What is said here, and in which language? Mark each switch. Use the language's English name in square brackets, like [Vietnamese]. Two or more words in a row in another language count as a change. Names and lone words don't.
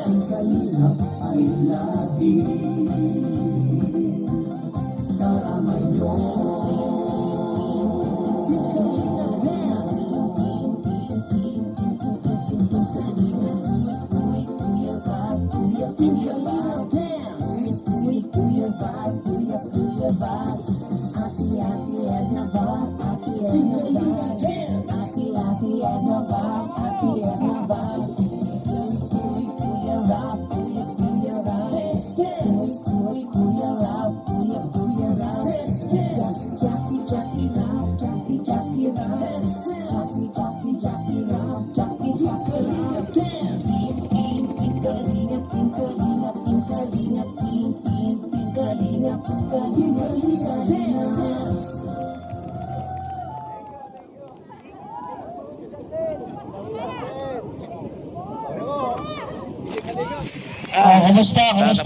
[Filipino] Ang Kalingap ay laging karamay nyo. [English] Team Kalingap, dance. Team Kalingap, dance. Kuya Val, Kuya Val. Ati Edna Val, Ati Edna Val, dance. Ati Edna Val, Ati Edna Val. Kuya Rap, Kuya Rap, dance, dance. Kuya Rap, Kuya Rap, dance, dance. Jackie Rap, Jackie Rap, dance, dance. Jackie Rap, Jackie Rap, dance. Kalingap, dance, dance. [Filipino] Kumusta? Kumusta?